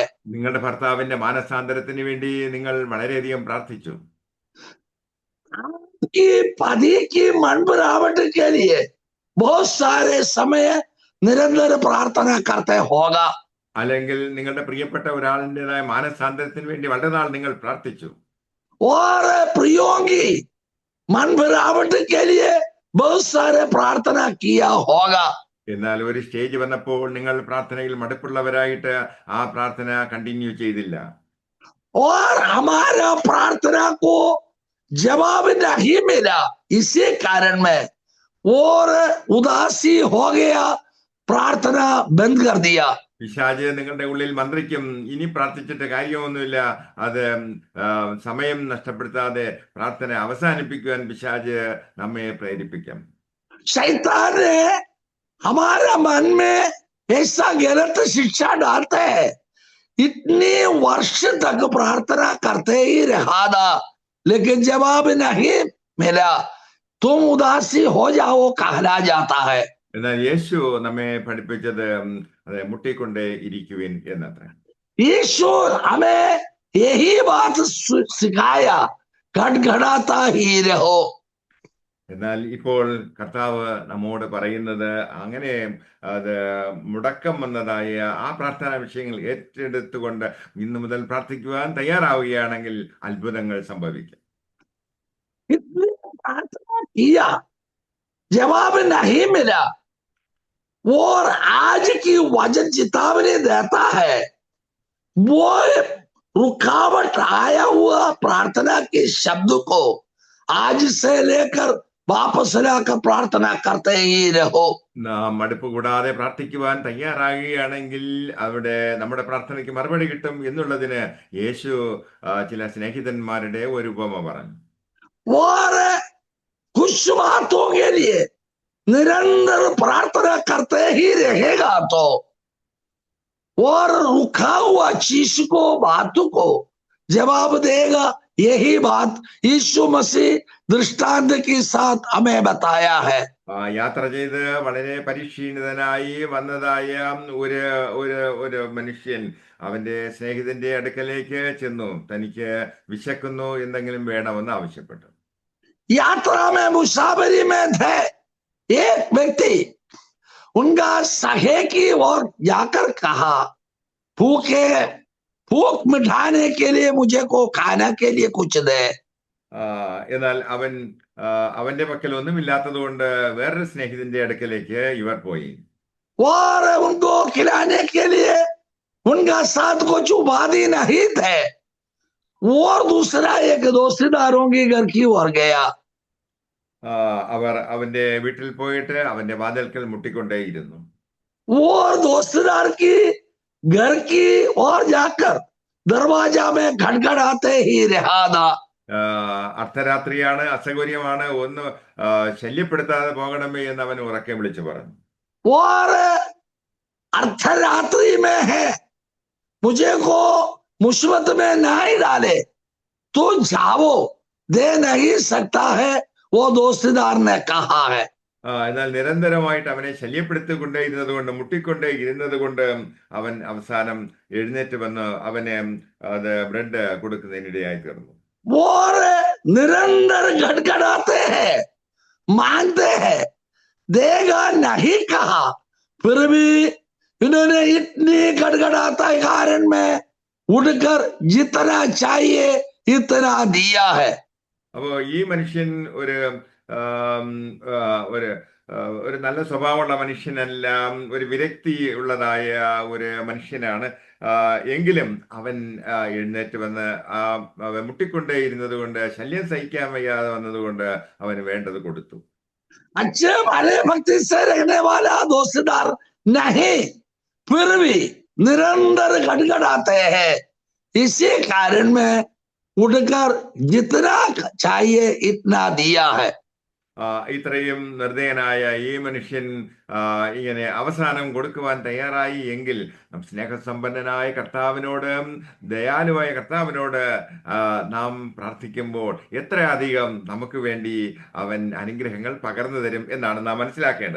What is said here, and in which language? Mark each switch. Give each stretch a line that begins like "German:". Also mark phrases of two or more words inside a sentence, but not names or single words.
Malayalam: നിങ്ങളുടെ ഭർത്താവിന്റെ മാനസാന്തരത്തിന് വേണ്ടി നിങ്ങൾ വളരെയധികം പ്രാർത്ഥിച്ചു.
Hindi: आपकी पति की मन बनावट के लिए बहुत सारे समय निरंतर प्रार्थना करते होगा।
Malayalam: അല്ലെങ്കിൽ നിങ്ങളുടെ പ്രിയപ്പെട്ട ഒരാളിൻ്റെതായ മാനസാന്തരത്തിന് വേണ്ടി വളരെ നാൾ നിങ്ങൾ പ്രാർത്ഥിച്ചു.
Hindi: और प्रियों की मन बनावट के लिए बहुत सारे प्रार्थना किया होगा।
Malayalam: എന്നാൽ ഒരു സ്റ്റേജ് വന്നപ്പോൾ നിങ്ങൾ പ്രാർത്ഥനയിൽ മടുപ്പുള്ളവരായിട്ട് ആ പ്രാർത്ഥന കണ്ടിന്യൂ ചെയ്തില്ല.
Hindi: और हमारा प्रार्थना को जवाब नहीं मिला, इसी कारण में और उदासी हो गया, प्रार्थना बंद कर दिया।
Malayalam: പിശാച് നിങ്ങളുടെ ഉള്ളിൽ മന്ത്രിക്കും, ഇനി പ്രാർത്ഥിച്ചിട്ട് കാര്യമൊന്നുമില്ല, അത് സമയം നഷ്ടപ്പെടുത്താതെ പ്രാർത്ഥന അവസാനിപ്പിക്കുവാൻ പിശാച് നമ്മെ പ്രേരിപ്പിക്കാം.
Hindi: शैतान ने हमारा मन में ऐसा गलत शिक्षा डालते हैं, इतने वर्ष तक प्रार्थना करते ही रहा था लेकिन जवाब नहीं मिला, तुम उदासी हो जाओ कहला जाता है।
Malayalam: എന്നാൽ യേശു നമ്മെ പഠിപ്പിച്ചത് മുട്ടിക്കൊണ്ടേ ഇരിക്കുവിൻ എന്നത്ര.
Hindi: यीशु हमें यही बात सिखाया, खटखटाता ही रहो।
Malayalam: എന്നാൽ ഇപ്പോൾ കർത്താവ് നമ്മോട് പറയുന്നത് അങ്ങനെ അത് മുടക്കം വന്നതായ ആ പ്രാർത്ഥനാ വിഷയങ്ങൾ ഏറ്റെടുത്തുകൊണ്ട് ഇന്നു മുതൽ പ്രാർത്ഥിക്കുവാൻ തയ്യാറാവുകയാണെങ്കിൽ അത്ഭുതങ്ങൾ സംഭവിക്കും.
Hindi: प्रार्थना किया, जवाब नहीं मिला, और आज की वचन चेतावनी देता है, वो रुकावट आया हुआ प्रार्थना के शब्द को आज से लेकर वापस लाकर प्रार्थना करते ही रहो।
Malayalam: നാം മടുപ്പ് കൂടാതെ പ്രാർത്ഥിക്കുവാൻ തയ്യാറാകുകയാണെങ്കിൽ അവിടെ നമ്മുടെ പ്രാർത്ഥനയ്ക്ക് മറുപടി കിട്ടും എന്നുള്ളതിന് യേശു ചില സ്നേഹിതന്മാരുടെ ഒരു ഉപമ പറഞ്ഞു.
Hindi: और कुछ बातों के लिए निरंतर प्रार्थना करते ही रहेगा तो और रुका हुआ चीज को, बातों को जवाब देगा। यही बात यीशु मसीह दृष्टांत के साथ हमें बताया है।
Malayalam: യാത്ര ചെയ്ത് വളരെ പരിശീലിതനായി വന്നതായ ഒരു ഒരു ഒരു മനുഷ്യൻ അവന്റെ സ്നേഹിതന്റെ അടുക്കലേക്ക് ചെന്നു. തനിക്ക് വിശക്കുന്നു, എന്തെങ്കിലും വേണമെന്ന് ആവശ്യപ്പെട്ടു.
Hindi: यात्रा में मुसाफरी में थे, एक व्यक्ति उनका सहे की ओर जाकर कहा, भूख मिटाने के लिए मुझे को खाने के लिए कुछ दे।
Malayalam: എന്നാൽ അവന്റെ പക്കൽ ഒന്നുമില്ലാത്തത് കൊണ്ട് വേറൊരു സ്നേഹിതന്റെ അടുക്കലേക്ക് ഇവർ പോയി.
Hindi: और उनको खिलाने के लिए उनका साथ कुछ उपाधि नहीं थे, और दूसरा एक दोस्तीदारों की घर की ओर गया.
Malayalam: അവർ അവന്റെ വീട്ടിൽ പോയിട്ട് അവന്റെ വാതിൽക്കൽ മുട്ടിക്കൊണ്ടേയിരുന്നു.
Hindi: और दोस्तीदार की घर की ओर जाकर दरवाजा में खटखटाते ही रहा था.
Malayalam: അർദ്ധരാത്രിയാണ്, അസൗകര്യമാണ്, ഒന്ന് ശല്യപ്പെടുത്താതെ പോകണമേ എന്ന് അവൻ ഉറക്കെ വിളിച്ചു പറഞ്ഞു.
Hindi: और अर्धरात्रि में है, मुझे को मुसीबत में नहीं डाले तो जाओ, दे नहीं सकता है, वो दोस्तीदार ने कहा है.
Malayalam: എന്നാൽ നിരന്തരമായിട്ട് അവനെ ശല്യപ്പെടുത്തിക്കൊണ്ടേയിരുന്നത് കൊണ്ട്, മുട്ടിക്കൊണ്ടേ ഇരുന്നത് കൊണ്ട് അവൻ അവസാനം എഴുന്നേറ്റ് വന്ന് അവന് അത് ബ്രെഡ് കൊടുക്കുന്നതിനിടയായി തീർന്നു.
Hindi: और निरंतर खटखटाते हैं, मांगते हैं, देगा नहीं कहा, फिर भी इन्होंने इतनी खटखटाता कारण में उठकर जितना चाहिए इतना दिया है.
Malayalam: അപ്പോ ഈ മനുഷ്യൻ ഒരു ഒരു നല്ല സ്വഭാവമുള്ള മനുഷ്യനല്ല, ഒരു വിരക്തി ഉള്ളതായ ഒരു മനുഷ്യനാണ്. എങ്കിലും അവൻ എഴുന്നേറ്റ് വന്ന് മുട്ടിക്കൊണ്ടേയിരുന്നത് കൊണ്ട്, ശല്യം സഹിക്കാൻ വയ്യാതെ വന്നതുകൊണ്ട് അവന് വേണ്ടത് കൊടുത്തു.
Hindi: अच्छे भले भक्ति से रहने वाला दोस्तीदार नहीं, फिर भी निरंतर खटखटाते हैं, इसी कारण में उठकर जितना चाहिए इतना दिया है.
Malayalam: ഇത്രയും നിർദ്ദയനായ ഈ മനുഷ്യൻ ഇങ്ങനെ അവസാനം കൊടുക്കുവാൻ തയ്യാറായി എങ്കിൽ സ്നേഹസമ്പന്നനായ കർത്താവിനോട്, ദയാലുവായ കർത്താവിനോട് നാം പ്രാർത്ഥിക്കുമ്പോൾ എത്രയധികം നമുക്ക് വേണ്ടി അവൻ അനുഗ്രഹങ്ങൾ പകർന്നു തരും എന്നാണ് നാം മനസ്സിലാക്കേണ്ടത്.